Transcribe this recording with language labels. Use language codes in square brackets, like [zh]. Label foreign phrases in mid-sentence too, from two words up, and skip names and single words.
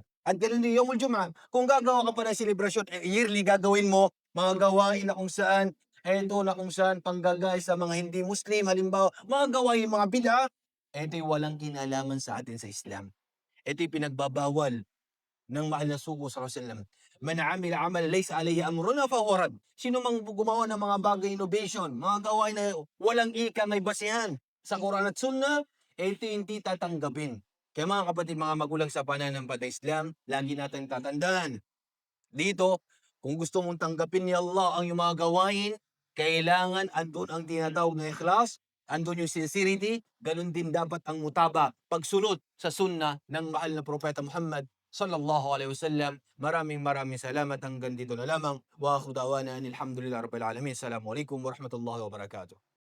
[tl] At ganun din [ar] يوم الجمعة. [tl] Kung gagawa ka pa ng selebrasyon, yearly gagawin mo mga gawain na kung saan panggagay sa mga hindi Muslim, halimbawa, mga gawain, mga bid'a, ito'y walang kinalaman sa atin sa Islam. Ito'y pinagbabawal ng mahal na sugo [ar] صلى الله عليه وسلم. من عمل عملا ليس عليه أمرنا فهو رد. [tl] Sino mang gumawa ng mga bagay innovation, mga gawain na walang may basihan sa Quran at Sunnah, ito hindi tatanggapin. Kaya mga kapatid, mga magulang sa pananampalatayang Islam, lagi natin tatandaan dito, kung gusto mong tanggapin ni Allah ang iyong mga gawain, kailangan andun ang tinatawag na ikhlas, andun yung sincerity, ganun din dapat ang mutaba, pagsunod sa sunnah ng mahal na propeta Muhammad [ar] صلى الله عليه وسلم. [tl] Maraming salamat. Hanggang dito na lamang. [ar] وآخر دعوانا الحمد لله رب العالمين. السلام عليكم ورحمة الله وبركاته.